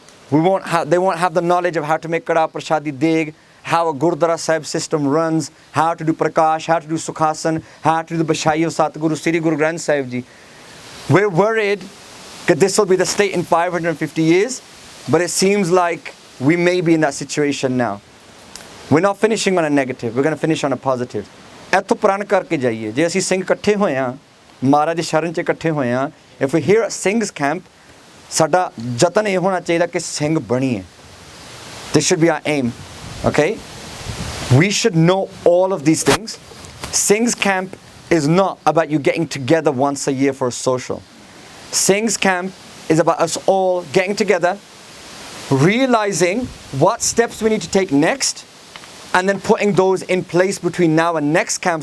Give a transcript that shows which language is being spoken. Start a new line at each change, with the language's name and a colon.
English: They won't have the knowledge of how to make Kada Prashadi Deg, how a Gurdwara Sahib system runs, how to do Prakash, how to do Sukhasan, how to do the Bashai of Satguru Sri Guru Granth Sahib Ji. We're worried that this will be the state in 550 years, but it seems like we may be in that situation now. We're not finishing on a negative, we're going to finish on a positive.
Punjabi: ਇੱਥੋਂ ਪ੍ਰਣ ਕਰਕੇ ਜਾਈਏ ਜੇ ਅਸੀਂ ਸਿੰਘ ਇਕੱਠੇ ਹੋਏ ਹਾਂ ਮਹਾਰਾਜ ਦੀ ਸ਼ਰਨ 'ਚ ਇਕੱਠੇ ਹੋਏ ਹਾਂ
English: if we hear Singhs camp
Punjabi: ਸਾਡਾ ਯਤਨ ਇਹ ਹੋਣਾ ਚਾਹੀਦਾ ਕਿ ਸਿੰਘ ਬਣੀਏ.
English: This should be our aim. Okay, we should know all of these things. Singhs camp is not about you getting together once a year for a social. Singhs camp is about us all getting together, realizing what steps we need to take next, and then putting those in place between now and next camp.